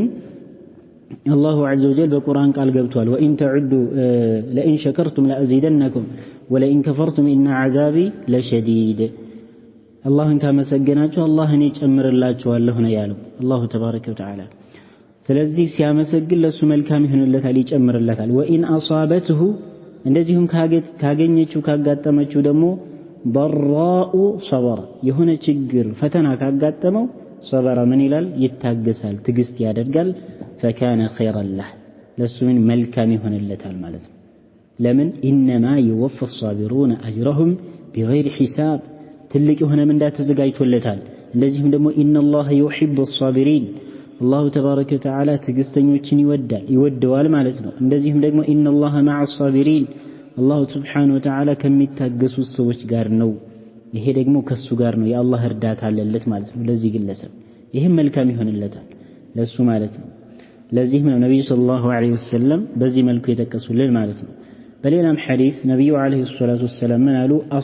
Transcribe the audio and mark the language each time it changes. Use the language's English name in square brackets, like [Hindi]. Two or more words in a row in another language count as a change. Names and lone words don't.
[Arabic] الله عز وجل [Amharic] በቁርአን ቃል ገብቷል። [Arabic] وإن تعدوا لئن شكرتم لأزيدنكم ولئن كفرتم إن عذابي لشديد [Amharic] አላህን ካመሰገናችሁ አላህ እኔ ጨምርላችኋለሁ ነው ያለው [Arabic] الله تبارك وتعالى። [Amharic] ስለዚህ ሲያመሰግን ለሱ መልካም ይሆንለታል፣ ይጨምርለታል። [Arabic] وإن أصابته [Amharic] እንደዚሁም ካገኘችው ካጋጠመችው ደግሞ [Arabic] ضراء صبر [Amharic] የሆነ ችግር ፈተና ካጋጠመው صبر ምን ይላል? ይታገሳል፣ ትግስት ያደርጋል። [Arabic] فكان خيرا له [Amharic] ለሱ ምን መልካም ይሆንለታል ማለት ነው። ለምን? [Arabic] انما يوفى الصابرون اجرهم بغير حساب [Amharic] ትልቅ የሆነ ምንዳ ተዘጋጅቶለታል። እንደዚህም ደግሞ [Arabic] ان الله يحب الصابرين الله تبارك [Amharic] ወተዓላ ትግስተኞችን ይወደዋል ማለት ነው። እንደዚህም ደግሞ [Arabic] ان الله مع الصابرين الله سبحانه وتعالى [Amharic] ከሚታገሱ ሰዎች ጋር ነው። ይሄ ደግሞ ከሱ ጋር ነው፣ የአላህ እርዳታ አለለት ማለት ነው ለዚህ ግለሰብ። ይሄም መልካም ይሆንለታል ለሱ ማለት ነው። ለዚህም ነው ነብዩ [Arabic] صلى الله عليه وسلم [Amharic] በዚህ መልኩ የጠቀሱልን ማለት ነው። በሌላም ሐዲስ ነብዩ [Arabic] عليه الصلاة والسلام [Amharic] ምን አሉ?